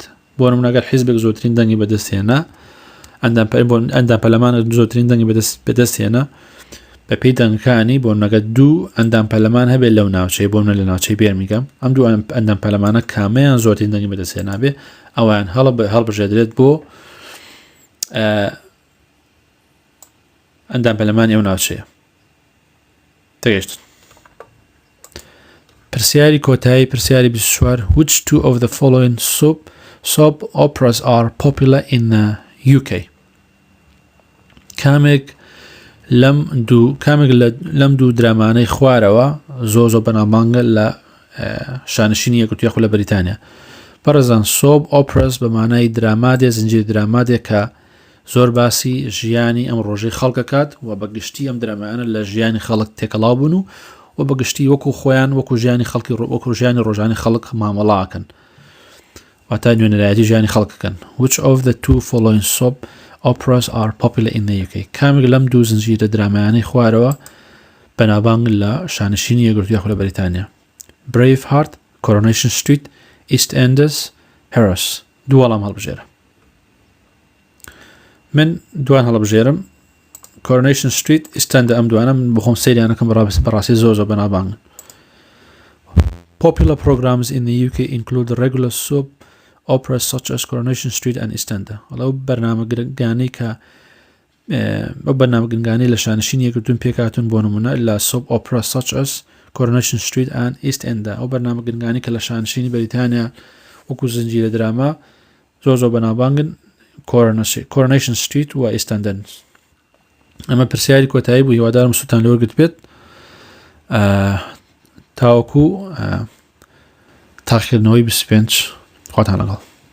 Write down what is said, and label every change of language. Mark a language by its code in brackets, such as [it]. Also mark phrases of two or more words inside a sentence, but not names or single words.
[ckb] بۆ نمونە ئەگەر حیزبێک زۆرترین دەنگی بەدەستهێنا ئەندام پەرلەمانێک زۆرترین دەنگی بەدەستهێنا بە پێی دەنگەکانی بۆ نەگە دوو ئەندام پەرلەمان هەبێت لەو ناوچەی بۆ منە لە ناوچەی بێرمیگەم ئەم دوو ئەندام پەرلەمانە کامەیان زۆرترین دەنگی بەدەستهێنا بێ ئەویان هەڵبژێردرێت بۆ ئەندام پەرلەمانی ئەو ناوچەیە. تێگەیشتن. پرسیاری کۆتایی پرسیاری 24 [en] which two of the following soap operas are popular in the UK؟ [ckb] کامێک لەم دوو درامانەی خوارەوە زۆر بەناوبانگە لە شانشینی یەکگرتووی خۆلی لە بەریتانیا. بەڕێزان [en] soap operas [ckb] بە مانای درامادێ زنجیر درامادێک کە زۆر باسی ژیانی ئەم ڕۆژەی خەڵکەکات و بەگشتی ئەم درامانە لە ژیانی خەڵک تێکەڵاو بوون و بەگشتی وەکو خۆیان وەکو ژیانی خەڵکی وەکو ژیانی ڕۆژانی خەڵک مامەڵاکەن واتە نوێنەرایەتی ژیانی خەڵکەکەن. [en] which of the two following soap operas are popular in the UK؟ [ckb] کامێک لەم دوو زنجیرە درامایانەی خوارەوە بەناوبانگ لە شانشینی یەکگرتووی خۆلی لە بەریتانیا. Braveheart Coronation Street EastEnders Harris. دوو وەڵام هەڵبژێرە. من دوان هەڵبژێرم. Coronation Street EastEnders ئەم دوانە من بخۆم سەیریانەکەم بەڕاستی زۆر بەناوبانگن. [en] Popular programs in the UK include the regular soap operas such as Coronation Street and EastEnders. [ckb] ئەو بەرنامەگرنگانەی کە ئەو بەرنامەگرنگانەی لە شانشینی یەکگرتوون پێکهاتوون بۆ نمونە لە [en] soap operas such as Coronation Street and EastEnders. [ckb] ئەو بەرنامەگرنگانی کە لە شانشینی بەریتانیا وەکو زنجیرە دراما زۆر بەناوبانگن Coronation Street و EastEnders. ئەمە پرسیاری کۆتایی بوو. هیوادارم سوتان لەوەرگرت بێت. تاوەکو تاقیکردنەوەی 25 خواتان لەگەڵ.